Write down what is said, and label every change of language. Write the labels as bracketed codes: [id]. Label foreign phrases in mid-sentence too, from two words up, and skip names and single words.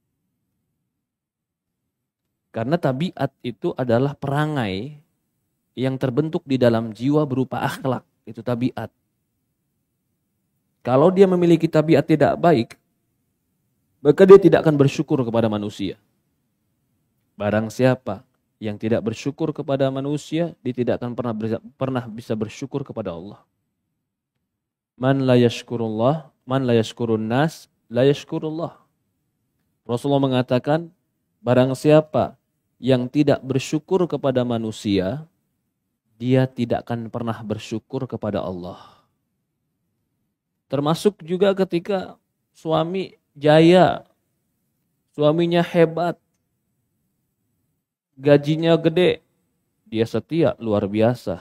[id] Karena tabiat itu adalah perangai yang terbentuk di dalam jiwa berupa akhlak, itu tabiat. Kalau dia memiliki tabiat tidak baik, maka dia tidak akan bersyukur kepada manusia. Barang siapa yang tidak bersyukur kepada manusia, dia tidak akan pernah bisa bersyukur kepada Allah. [ar] من لا يشكر الله، من لا يشكر الناس، لا يشكر الله. [id] Rasulullah mengatakan, barang siapa yang tidak bersyukur kepada manusia, dia tidak akan pernah bersyukur kepada Allah. Termasuk juga ketika suami jaya, suaminya hebat, gajinya gede, dia setia luar biasa.